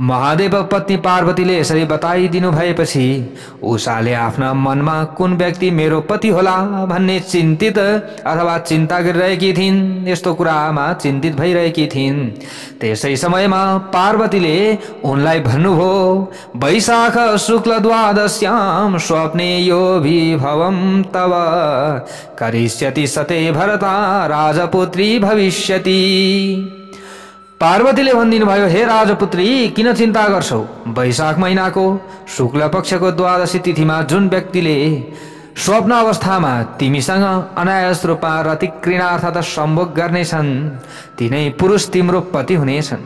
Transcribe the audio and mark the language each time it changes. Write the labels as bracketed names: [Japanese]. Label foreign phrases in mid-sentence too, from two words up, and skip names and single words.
[Nepali] महादेव पत्नी पार्वतीले यसरी बताइदिनु भएपछि उषाले आफ्ना मनमा कुन व्यक्ति मेरो पति होला भन्ने चिन्तित अथवा चिन्ता गरिरहेकी थिइन्। यस्तो कुरामा चिन्तित भइरहेकी थिइन्। त्यसै समयमा पार्वतीले उनलाई भन्नुभयो, [Sanskrit] वैशाख शुक्ल द्वादश्याम स्वप्ने यो विभवम तव करिष्यति सते भरता राजपुत्री भविष्यति। [Nepali] पार्वतीले भनिदिनु भयो, हे राजपुत्री किन चिन्ता गर्छौ? वैशाख महिनाको शुक्ल पक्षको द्वादशी तिथिमा जुन व्यक्तिले स्वप्न अवस्थामा तिमीसँग अनायास रूपमा रतिक्रीडा अर्थात् सम्भोग गर्नेछन् तिनै पुरुष तिम्रो पति हुनेछन्।